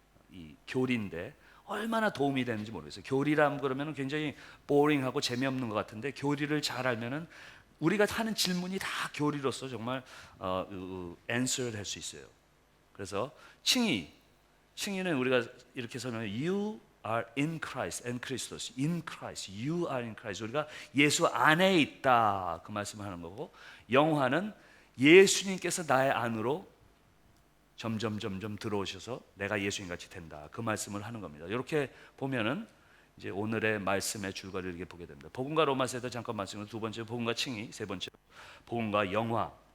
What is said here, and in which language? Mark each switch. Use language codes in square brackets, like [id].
[ko] 이 교리인데 얼마나 도움이 되는지 모르겠어요. 교리라면 그러면 굉장히 보링하고 재미없는 것 같은데, 교리를 잘 알면은 우리가 하는 질문이 다 교리로서 정말 answer를 할 수 있어요. 그래서 칭의는 우리가 이렇게 설명해요. [en] You are in Christ and Christos. In Christ, you are in Christ. [ko] 우리가 예수 안에 있다 그 말씀을 하는 거고, 영화는 예수님께서 나의 안으로 점점 들어오셔서 내가 예수님 같이 된다 그 말씀을 하는 겁니다. 이렇게 보면은 이제 오늘의 말씀의 줄거리를 이렇게 보게 됩니다. 복음과 로마서에도 잠깐 말씀을, 두 번째 복음과 칭의, 세 번째 복음과 영화.